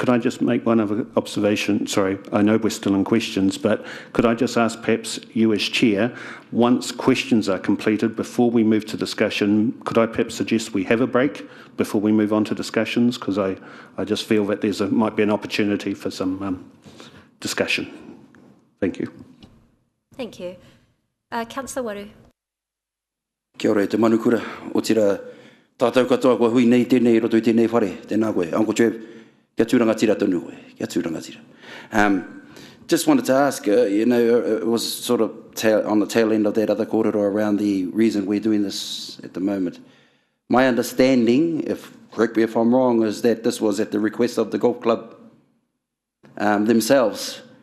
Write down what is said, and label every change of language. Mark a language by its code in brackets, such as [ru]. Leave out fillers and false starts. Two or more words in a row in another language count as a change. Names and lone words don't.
[en] Could I just make one other observation? Sorry, I know we're still in questions, but could I just ask perhaps you as chair, once questions are completed, before we move to discussion, could I perhaps suggest we have a break before we move on to discussions? Because I just feel that might be an opportunity for some discussion. Thank you. Thank you. Councillor Waru. [mi] Kia ora, te manukura, o tira tātou katoa kua hui nei tēnei roto I tēnei whare, tēnā koe, Uncle Trev, kia tūranga tira tonu koe, kia tūranga tira. [en] Just wanted to ask, it was sort of on the tail end of that other corridor around the reason we're doing this at the moment. My understanding, correct me if I'm wrong, is that this was at the request of the golf club themselves.